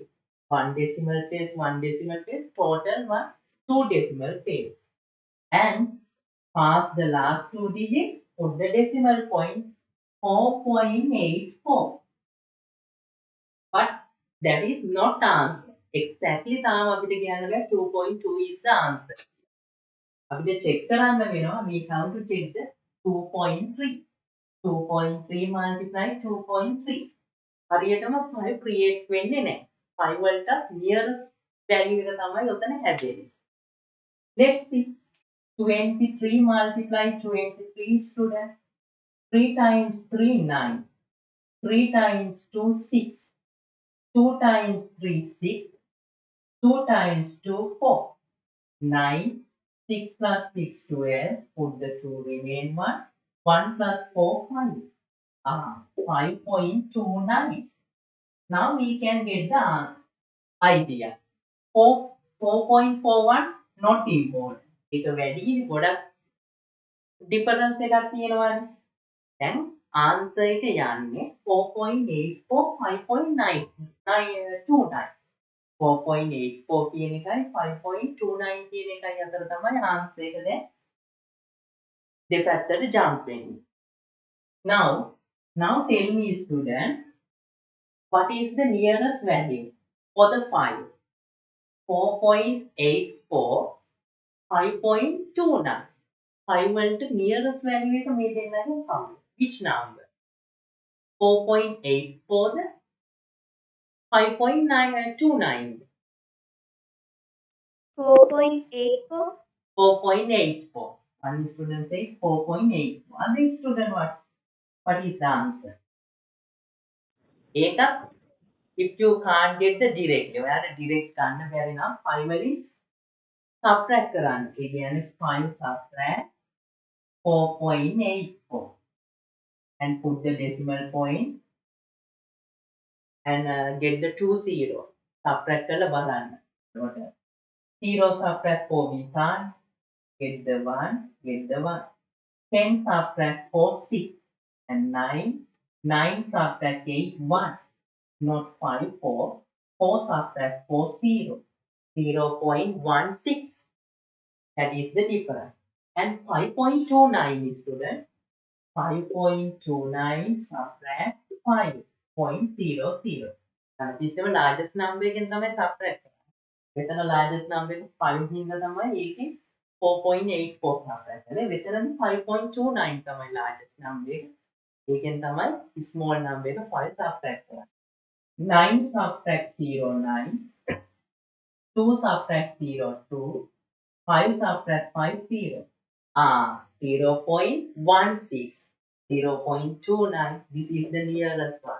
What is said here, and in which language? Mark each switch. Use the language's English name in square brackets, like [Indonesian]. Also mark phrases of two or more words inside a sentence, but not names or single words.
[English] 1 decimal place, 1 decimal place, total 2 decimal place. And pass the last 2 digits, put the decimal point 4.84. But that is not the answer. [Sinhala] Exactly තාම අපිට කියන්න බෑ 2.2 [English] is the answer. [Sinhala] අපිට check කරන්න වෙනවා, [English] we have to check the 2.3. 2.3 multiply 2.3. [Sinhala] හරියටම 5 create වෙන්නේ නැහැ. 5 වලට [English] nearest value [Sinhala] එක තමයි ඔතන හැදෙන්නේ. [English] Let's see. 23 multiply 23 student. 3 times 3 9. 3 times 2 6. 2 times 3 6. 2 times 2 4. 9. 6 plus 6 12. Put the 2 remain 1. 1 plus 4 5. 5.29. Now we can get the idea. 4.41 not important. [Sinhala] ඒක වැඩි ගොඩක් difference එකක් තියෙනවානේ. දැන් answer එක යන්නේ 4.84 5.29. 4.84 කියන එකයි 5.29 කියන එකයි අතර තමයි answer එක දැන් දෙපැත්තට jump වෙන්නේ. [English] Now tell me student, what is the nearest value for the 5? 4.84, 5.29. [Sinhala] 5 වලට [English] nearest value [Sinhala] එක මේ දෙන්නගෙන් කවුද? [English] Which number? [Sinhala] 4.84 ද 5.29? [English] 4.84. 4.84. One student says 4.84. Other student what is the answer? ඒක if you can't get the direct, [Sinhala] ඔයාට direct ගන්න බැරි නම් 5 වලින් subtract කරන්න. ඒ කියන්නේ [English] 5 subtract 4.84 and put the decimal point and get the 2 0. Subtract [Sinhala] කරලා බලන්න. [English] 0 subtract 4 we can't. Get the 1, get the 1. 10 subtract 4 6 and 9. 9 subtract 8 1. not 5, 4. 4 subtract 4, 0. 0.16. That is the difference. And 5.29 is student. 5.29 subtract 5.00. [Sinhala] ඉස්සෙම [English] largest number [Sinhala] එකෙන් තමයි subtract කරන්නේ. මෙතන [English] largest number [Sinhala] එක 5 හින්දා තමයි ඒකේ 4.84 subtract කරන්නේ. මෙතනදී 5.29 තමයි [English] largest number [Sinhala] එක. ඒකෙන් තමයි [English] small number [Sinhala] එක 5 subtract කරන්නේ. [English] 9 subtract 0, 9. 2 subtract 0, 2. 5 subtract 5, 0. 0.16. 0.29. This is the nearest one.